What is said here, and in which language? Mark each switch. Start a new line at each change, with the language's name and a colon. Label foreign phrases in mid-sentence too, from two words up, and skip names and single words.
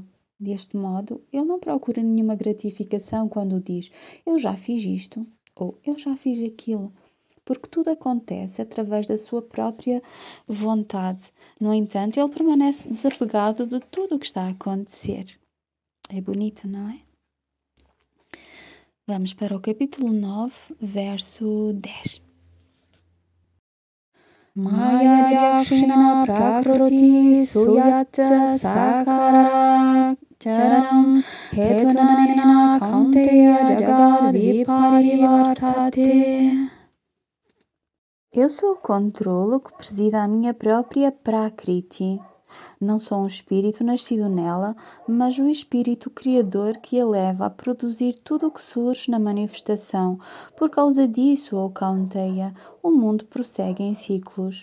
Portuguese: Deste modo, ele não procura nenhuma gratificação quando diz: eu já fiz isto ou eu já fiz aquilo, porque tudo acontece através da sua própria vontade. No entanto, ele permanece desapegado de tudo o que está a acontecer. É bonito, não é? Vamos para o capítulo 9, verso 10.
Sanskrit: Mayadhyakshina prakriti suyatta sakaracharam hetunanena kaunteya jagad viparivartate.
Portuguese: Eu sou o controlo que preside a minha própria Prakriti. Não sou um espírito nascido nela, mas o espírito criador que a leva a produzir tudo o que surge na manifestação. Por causa disso, ó Kaunteya, o mundo prossegue em ciclos.